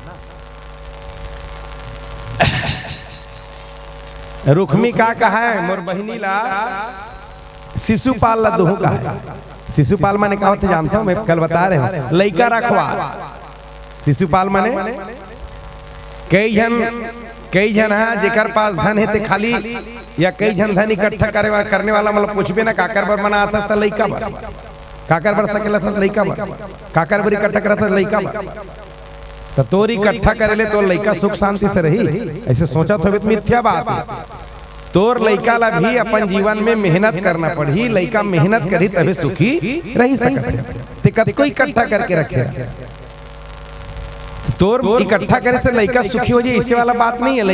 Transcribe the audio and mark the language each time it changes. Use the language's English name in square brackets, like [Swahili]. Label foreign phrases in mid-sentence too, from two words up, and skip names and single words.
[Chhattisgarhi] रुक्मी का कहा है मोर बहिनी ला शिशुपाल ला दोहू का है। शिशुपाल माने क्या होते जानता हूँ, मैं कल बता रहे हूँ, लइका रखवा। शिशुपाल माने कई जन है जेकर पास धन है ते खाली, या कई जन धन इकट्ठा करने वाला मतलब कुछ भी ना काकर बर मना आता था लइका बर, काकर बर सकेला था लइका बर, काकर बर इकट्ठा करा था लइका बर। तो तोरी इकट्ठा करे ले तो लइका सुख शांति से रही, ऐसे सोचा तो मिथ्या बात है। तोर लइका ला भी अपन जीवन में मेहनत करना पड़ी, लइका मेहनत करी तभी सुखी रही सकते। कोई इकट्ठा करके रखे, तोर इकट्ठा करे से लड़का सुखी हो जाए इसे वाला बात नहीं है।